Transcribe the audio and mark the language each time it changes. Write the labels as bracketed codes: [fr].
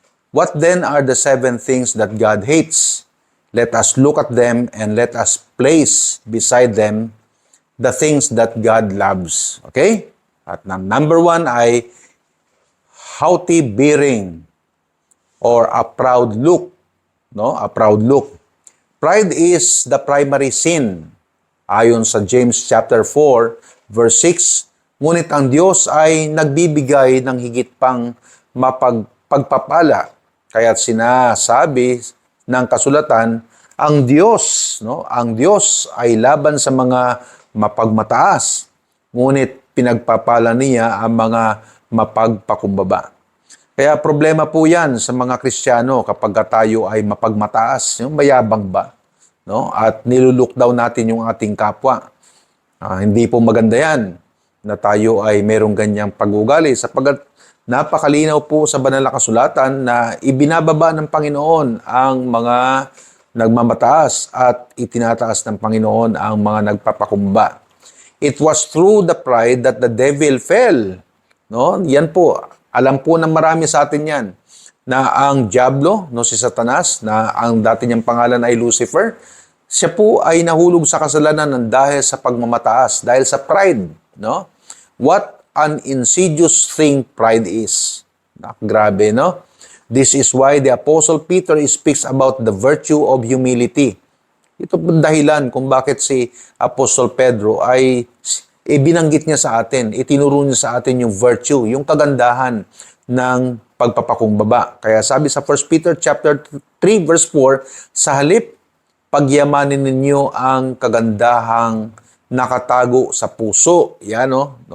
[en] What then are the 7 things that God hates? Let us look at them and let us place beside them the things that God loves. Okay? [tl] At number 1 ay [en] haughty bearing or a proud look, no? A proud look. Pride is the primary sin. [tl] Ayon sa James chapter 4 verse 6, ngunit ang Diyos ay nagbibigay ng higit pang pagpapala. Kaya't sinasabi ng kasulatan, ang Diyos, no? Ang Diyos ay laban sa mga mapagmataas, ngunit pinagpapala niya ang mga mapagpakumbaba. Kaya problema po yan sa mga Kristiyano kapag tayo ay mapagmataas, yung mayabang ba? No? At niluluk daw natin yung ating kapwa. Hindi po maganda yan na tayo ay merong ganyang pag-ugali sapagkat napakalinaw po sa banal na kasulatan na ibinababa ng Panginoon ang mga nagmamataas at itinataas ng Panginoon ang mga nagpapakumba. [en] It was through the pride that the devil fell. [tl] No? Yan po. Alam po ng marami sa atin yan na ang Diablo, no, si Satanas, na ang dati niyang pangalan ay Lucifer, siya po ay nahulog sa kasalanan ng dahil sa pagmamataas, dahil sa pride. [en] No? What an insidious thing pride is. [tl] Grabe, no? [en] This is why the Apostle Peter speaks about the virtue of humility. [tl] Ito po dahilan kung bakit si Apostol Pedro ay ibinanggit niya sa atin, itinuro niya sa atin yung virtue, yung kagandahan ng pagpapakumbaba. Kaya sabi sa 1 Peter chapter 3 verse 4, sa halip, pagyamanin ninyo ang kagandahang nakatago sa puso. Yan, no?